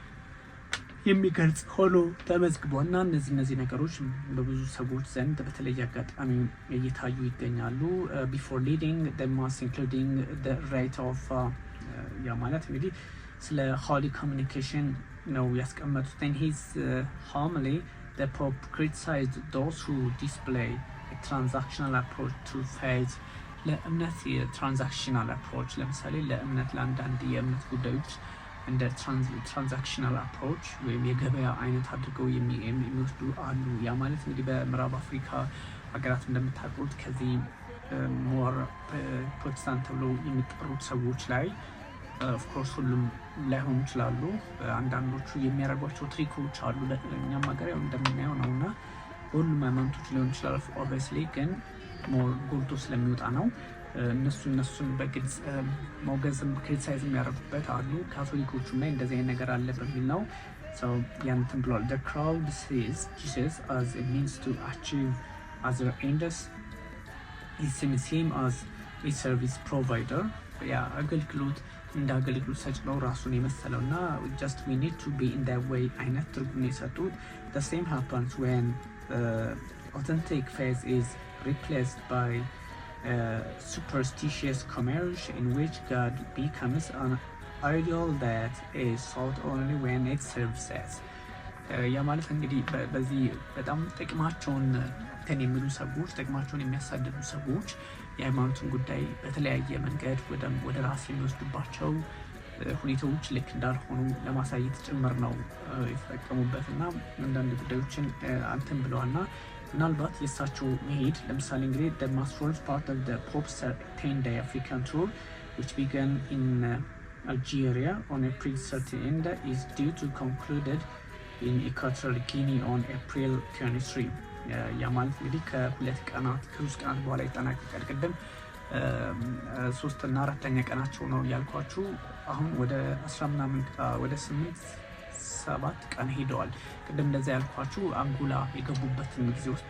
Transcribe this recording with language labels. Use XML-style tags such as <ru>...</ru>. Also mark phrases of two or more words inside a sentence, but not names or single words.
<am>የሚገልጽ ሆኖ ተመዝግቧል እና እነዚህ ነገሮች በብዙ ሰዎች ዘንድ በተለየ አጋጣሚ እየታዩ ይገኛሉ።</am> <en>before leading the Mass including the rite of</en> <am>ያ ማለት እንግዲህ ስለ</am> <en>holy communication</en> <am>ነው ያስቀመጡት።</am> <en>in his homily the Pope criticized those who display a transactional approach to faith</en> <am>ለእምነት የትራንዛክሽናል አፕሮች ለምሳሌ ለእምነት ለአንዳንድ የእምነት ጉዳዮች እንደ</am> <en>transactional approach</en> <am>ወይም የገበያ አይነት አድርገው የሚወስዱ አሉ። ያ ማለት እንግዲህ በምዕራብ አፍሪካ ሀገራት እንደምታውቁት ከዚህ</am> <en>more Protestant</en> <am>ተብለው የሚጠሩት ሰዎች ላይ ኦፍኮርስ ሁሉም ላይሆኑ ይችላሉ። አንዳንዶቹ የሚያደርጓቸው ትሪኮች አሉ። ለእኛም ሀገር ያው እንደምናየው ነው እና በሁሉም ሃይማኖቶች ሊሆን ይችላል። ኦብቪየስሊ ግን ሞር ጎልቶ ስለሚወጣ ነው። እነሱን በግልጽ ሞገዝም ክሪቲሳይዝ የሚያደርጉበት አሉ። ካቶሊኮቹም ላይ እንደዚህ አይነት ነገር አለ በሚል ነው ሰው ያንተን ብሏል።</am> <en>the crowd sees Jesus as a means to achieve other ends. He sees him as a service provider.</en> <am>ያ አገልግሎት እንደ አገልግሎት ሰጭ ነው ራሱን የመሰለው እና</am> <en>just we need to be in that way</en> <am>አይነት ትርጉም የሰጡት።</am> <en>the same happens when authentic faith is replaced by superstitious commerce in which God becomes an ideal that is sought only when it serves us.</en> <am>ያ ማለት እንግዲህ በዚህ በጣም ጥቅማቸውን የሚሉ ሰዎች ጥቅማቸውን የሚያሳድዱ ሰዎች የሃይማኖትን ጉዳይ በተለያየ መንገድ ወደ ራስ የሚወስዱባቸው ሁኔታዎች ልክ እንዳልሆኑ ለማሳየት ጭምር ነው የተጠቀሙበት እና አንዳንድ ጉዳዮችን አንተን ብለዋልና ምናልባት የእሳቸው መሄድ ለምሳሌ እንግዲህ</am> <en>the most part of the Pope's 10-day African tour which began in Algeria on April 13 is due to concluded in Equatorial Guinea on April 23.</en> <am>ያ ማለት እንግዲህ ከሶስት ቀናት በኋላ ይጠናቀቃል። ቅድም 3 እና 4ኛ ቀናቸው ነው ያልኳችሁ። አሁን ወደ 7 ቀን ሄደዋል። ቅድም እንደዛ ያልኳችሁ አንጎላ የገቡበትን ጊዜ ውስጥ</am>